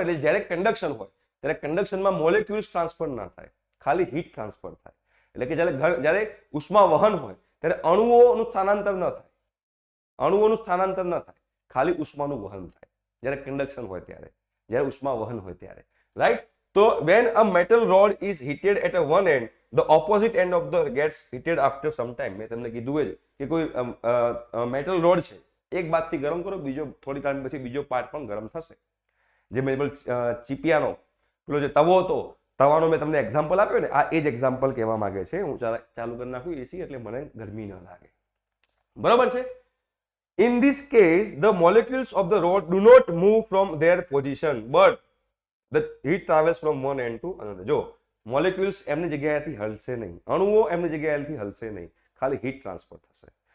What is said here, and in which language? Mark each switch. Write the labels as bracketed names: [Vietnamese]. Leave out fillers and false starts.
[Gujarati] એટલે જ્યારે કન્ડક્શન હોય ત્યારે કન્ડક્શનમાં મોલેક્યુલ્સ ટ્રાન્સફર ના થાય, ખાલી હીટ ટ્રાન્સફર થાય. એટલે કે જ્યારે ઉષ્મા વહન હોય ત્યારે અણુઓનું સ્થાનાંતર ન થાય, અણુઓનું સ્થાનાંતર ન થાય, ખાલી ઉષ્માનું વહન થાય જ્યારે કન્ડક્શન હોય ત્યારે, જ્યારે ઉષ્મા વહન હોય ત્યારે. રાઈટ? તો [English] when a metal rod is heated at a one end, the opposite end of the gets heated after some time. [Gujarati] મેં તમને કીધું જ કે કોઈ મેટલ રોડ છે, એક બાજુથી ગરમ કરો, બીજો થોડી ટાઈમ પછી બીજો પાર્ટ પણ ગરમ થશે. જે મેં ચીપિયાનો પેલો જે તવો હતો, તવાનો મેં તમને એક્ઝામ્પલ આપ્યો ને, આ એ જ એક્ઝામ્પલ કહેવા માંગે છે. હું ચાલુ કરી નાખું એસી એટલે મને ગરમી ન લાગે, બરોબર છે. [English] In this case, the molecules of the rod do not move from their position, but the heat travels from one end to another. [Gujarati] જો મોલેક્યુલ્સ એમની જગ્યાએથી હલશે નહીં, અણુઓ એમની જગ્યાએથી હલશે નહીં, ખાલી હીટ ટ્રાન્સફર થશે.